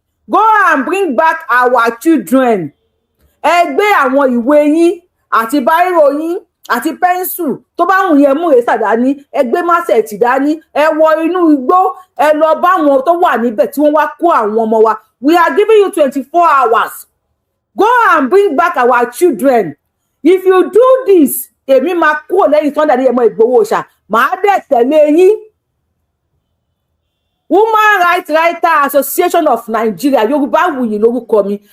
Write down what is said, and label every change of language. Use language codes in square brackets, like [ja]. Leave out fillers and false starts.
[en] Go and bring back our children. [yo] Ẹ gbé àwọn ìwé yín àti báírò yín àti pẹ́ńsù tó bá wùn yẹn mú rèésà dání, ẹ gbé másẹ̀tì dání, ẹ wọ inú igbó, ẹ lọ bá àwọn tó wà níbẹ̀ tí wọ́n wá kó àwọn ọmọ wa. [en] We are giving you 24 hours. Go and bring back our children. If you do this, [yo] èmi máa kúrò lẹ́yìn Sunday Adéyẹmọ Ìgbòho ṣá, màá dẹ̀ tẹ̀lé yín. Human Rights Writers Association of Nigeria, Yorubawuyi lórúkọ mi.